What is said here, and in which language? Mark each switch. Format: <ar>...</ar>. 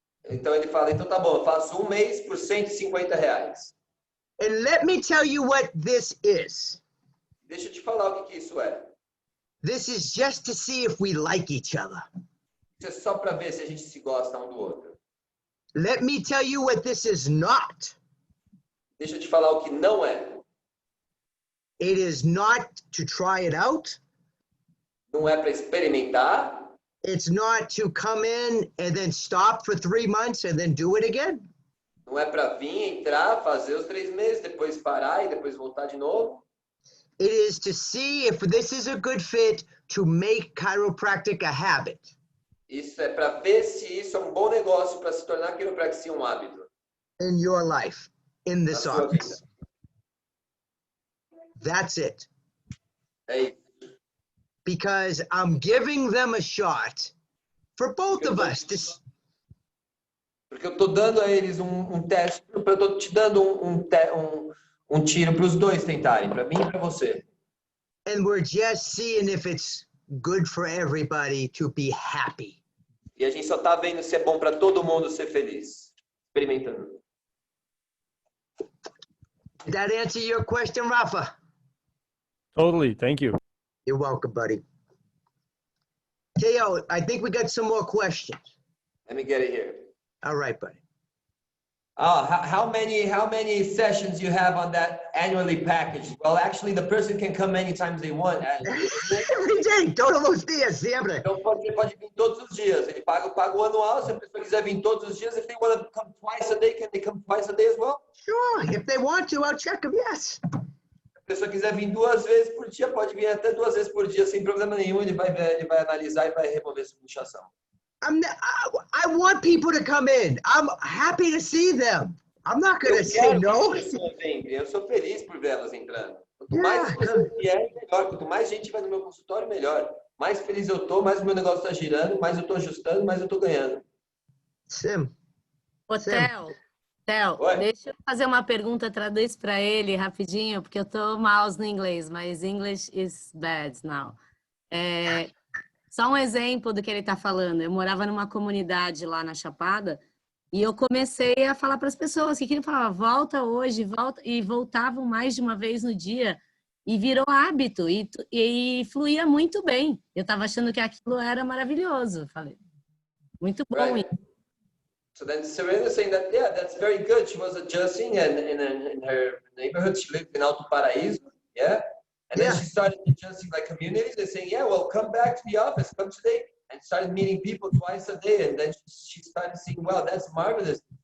<pt>Então ele fala, então tá bom, eu faço um mês por R$150.</pt> <en>And let me tell you what this is.</en> <pt>Deixa eu te falar o que isso é.</pt> <en>This is just to see if we like each other.</en> <pt>Isso é só para ver se a gente se gosta um do outro.</pt> <en>Let me tell you what this is not.</en> <pt>Deixa eu te falar o que não é.</pt> <en>It is not to try it out.</en> <pt>Não é para experimentar.</pt> <en>It's not to come in and then stop for 3 months and then do it again.</en> <pt>Não é para vir, entrar, fazer os 3 meses, depois parar e depois voltar de novo.</pt> <en>It is to see if this is a good fit to make chiropractic a habit.</en> <pt>Isso é para ver se isso é um bom negócio para se tornar quiropraxia um hábito.</pt> <en>In your life, in this</en> <pt>Na sua</pt> <en>office.</en> <pt>vida.</pt> <en>That's it.</en> <pt>É isso.</pt> <en>Because I'm giving them a shot for both of us.</en> <pt>Porque eu tô dando a eles um teste, eu tô te dando um tiro para os dois tentarem, para mim e para você.</pt> <en>And we're just seeing if it's good for everybody to be happy.</en> <pt>E a gente só tá vendo se é bom para todo mundo ser feliz, experimentando.</pt> <en>Did that answer your question, Rafa? Totally, thank you. You're welcome, buddy. Teo, I think we got some more questions. Let me get it here. All right, buddy. How many sessions you have on that annually package? Well, actually, the person can come many times they want. Every day,</en> <es>todos los días, siempre.</es> <pt>Então você pode vir todos os dias. Ele paga o anual. Se a pessoa quiser vir todos os dias,</pt> <en>if they want to come twice a day, can they come twice a day as well? Sure, if they want to, I'll check them, yes.</en> <pt>Se a pessoa quiser vir 2 vezes por dia, pode vir até 2 vezes por dia sem problema nenhum. Ele vai analisar e vai remover essa luxação.</pt> <en>I want people to come in. I'm happy to see them. I'm not going to say no.</en> <pt>Eu sou feliz por vê-las entrando. Quanto mais pessoas vierem, melhor. Quanto mais gente vai no meu consultório, melhor. Mais feliz eu tô, mais o meu negócio está girando, mais eu tô ajustando, mais eu tô ganhando. Sim. Ô, Theo, deixa eu fazer uma pergunta, traduz para ele rapidinho, porque eu tô mouse no inglês, mas</pt> <en>English is bad now.</en> <pt>Só um exemplo do que ele está falando. Eu morava numa comunidade lá na Chapada e eu comecei a falar para as pessoas que ele falava, volta hoje, volta, e voltavam mais de uma vez no dia e virou hábito e fluía muito bem. Eu estava achando que aquilo era maravilhoso. Falei, muito bom.</pt> <en>Right. So then Serena is saying that, yeah, that's very good. She was adjusting and in her neighborhood. She lived in Alto Paraíso, yeah. And then she started adjusting like communities and saying, yeah, well, come back to the office, come today. And started meeting people twice a day. And then she started seeing, wow, that's marvelous.</en>